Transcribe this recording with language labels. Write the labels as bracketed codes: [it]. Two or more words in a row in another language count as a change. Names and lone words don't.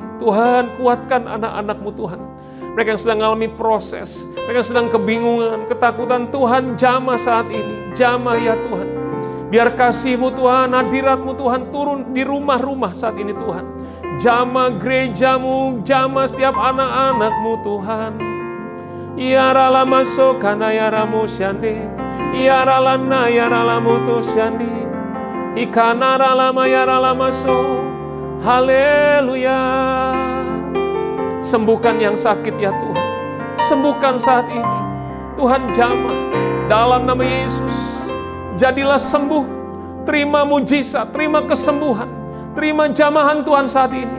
[id] Tuhan, kuatkan anak-anak-Mu Tuhan. Mereka yang sedang mengalami proses, mereka yang sedang kebingungan, ketakutan, Tuhan jamah saat ini, jamah ya Tuhan. Biar kasih-Mu Tuhan, hadirat-Mu Tuhan turun di rumah-rumah saat ini Tuhan. Jamah gereja-Mu, jamah setiap anak-anak-Mu Tuhan. Yarala maso kana yaramu syande, yaralana yaralamu tu syandi, ikanara lama yarala maso. Haleluya. Sembuhkan yang sakit ya Tuhan. Sembuhkan saat ini. Tuhan jamah dalam nama Yesus. Jadilah sembuh. Terima mujizat, terima kesembuhan. Terima jamahan Tuhan saat ini.